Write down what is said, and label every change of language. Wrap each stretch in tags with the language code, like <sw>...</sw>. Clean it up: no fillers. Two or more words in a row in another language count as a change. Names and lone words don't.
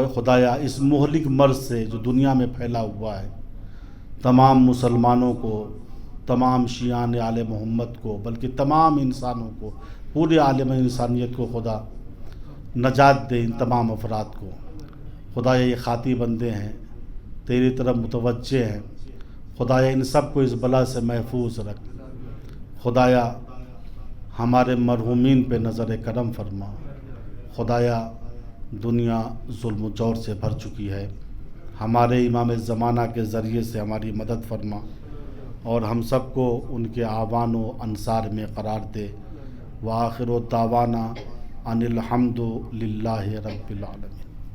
<ur>خدایا اس مہلک مرض سے جو دنیا میں پھیلا ہوا ہے، تمام مسلمانوں کو، تمام شیعان آل محمد کو، بلکہ تمام انسانوں کو، پورے عالم انسانیت کو خدا نجات دے۔ ان تمام افراد کو خدایا یہ خاطی بندے ہیں، تیری طرف متوجہ ہیں، خدایا ان سب کو اس بلا سے محفوظ رکھ۔ خدایا ہمارے مرحومین پہ نظر کرم فرما۔ خدایا دنیا ظلم و جور سے بھر چکی ہے، ہمارے امام زمانہ کے ذریعے سے ہماری مدد فرما اور ہم سب کو ان کے اعوان و انصار میں قرار دے۔</ur> <ar>وآخر دعوانا ان الحمد للہ رب العالمین۔</ar>